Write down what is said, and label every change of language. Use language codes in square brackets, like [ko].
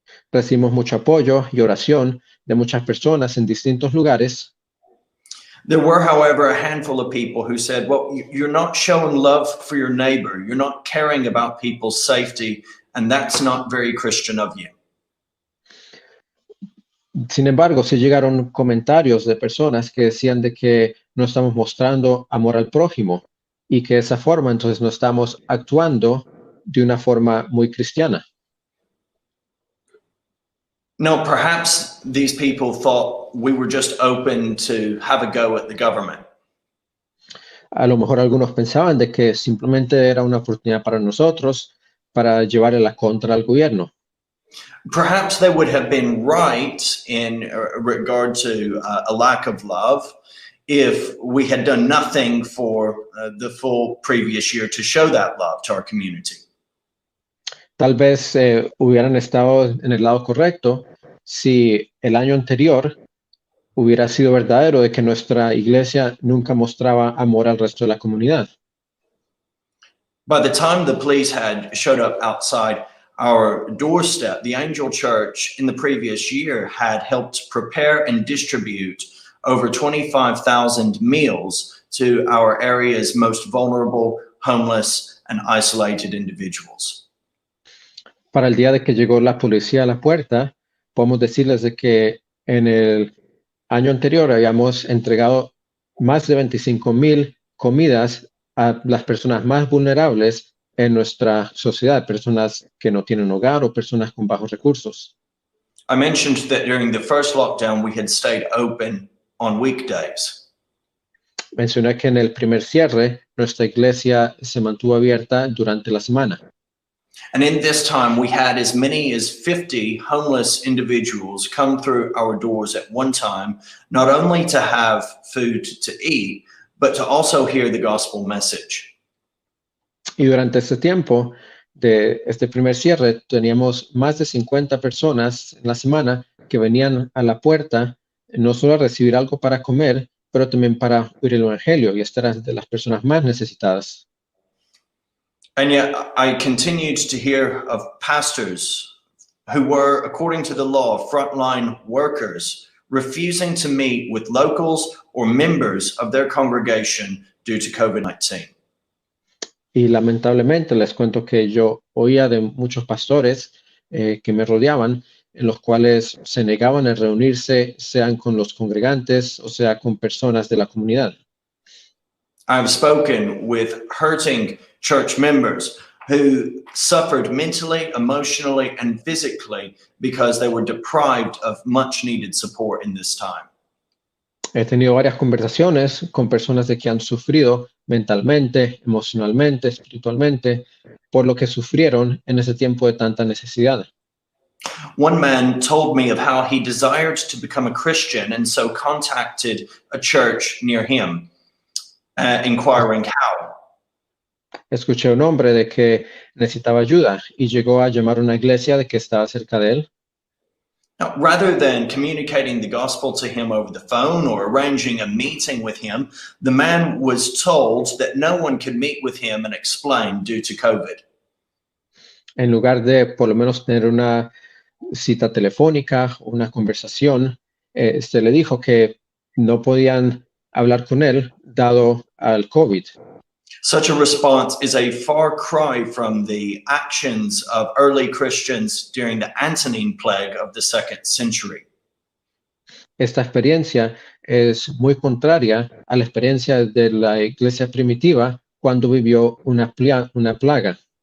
[es] Recibimos mucho apoyo y oración de muchas personas en distintos lugares. [en] There were, however, a handful of people who said, well, you're not showing love for your neighbor. You're not caring about people's safety, and that's not very Christian of you. [es] Sin embargo, sí llegaron comentarios de personas que decían de que no estamos mostrando amor al prójimo y que de esa forma entonces no estamos actuando de una forma muy cristiana. [en] No, perhaps these people thought we were just open to have a go at the government. [es] A lo mejor algunos pensaban de que simplemente era una oportunidad para nosotros para llevarle la contra al gobierno. [en] Perhaps they would have been right in regard to a lack of love if we had done nothing for the full previous year to show that love to our community. [es] Tal vez hubieran estado en el lado correcto si el año anterior hubiera sido verdadero de que nuestra iglesia nunca mostraba amor al resto de la comunidad. [en] By the time the police had showed up outside our doorstep, the Angel Church in the previous year had helped prepare and distribute over 25,000 meals to our area's most vulnerable, homeless, and isolated individuals. [es] Para el día de que llegó la policía a la puerta, podemos decirles de que en el año anterior habíamos entregado más de 25,000 comidas a las personas más vulnerables en nuestra sociedad, personas que no tienen hogar o personas con bajos recursos. [en] I mentioned that during the first lockdown, we had stayed open on weekdays. [es] Mencioné que en el primer cierre, nuestra iglesia se mantuvo abierta durante la semana. [en] And in this time, we had as many as 50 homeless individuals come through our doors at one time, not only to have food to eat, but to also hear the gospel message. [es] Y durante este tiempo de este primer cierre, teníamos más de 50 personas en la semana que venían a la puerta, no solo a recibir algo para comer, pero también para oír el evangelio y estar de las personas más necesitadas. [en] And yet I continued to hear of pastors who were, according to the law, frontline workers, refusing to meet with locals or members of their congregation due to COVID-19. [es] Y lamentablemente les cuento que yo oía de muchos pastores que me rodeaban, en los cuales se negaban a reunirse, sean con los congregantes o sea con personas de la comunidad. [en] I've spoken with hurting church members who suffered mentally, emotionally, and physically because they were deprived of much needed support in this time. [es] He tenido varias conversaciones con personas de que han sufrido mentalmente, emocionalmente, espiritualmente, por lo que sufrieron en ese tiempo de tanta necesidad. [en] One man told me of how he desired to become a Christian and so contacted a church near him, inquiring how. [es] Escuché a un hombre de que necesitaba ayuda y llegó a llamar a una iglesia de que estaba cerca de él. [en] Now, rather than communicating the gospel to him over the phone or arranging a meeting with him, the man was told that no one could meet with him and explain due to COVID. [es] En lugar de por lo menos tener una cita telefónica, una conversación, se le dijo que no podían hablar con él dado al COVID. [en] Such a response is a far cry from the actions of early Christians during the Antonine Plague of the 2nd century. [es] Esta experiencia es muy contraria a la experiencia de la iglesia primitiva cuando vivió una plaga.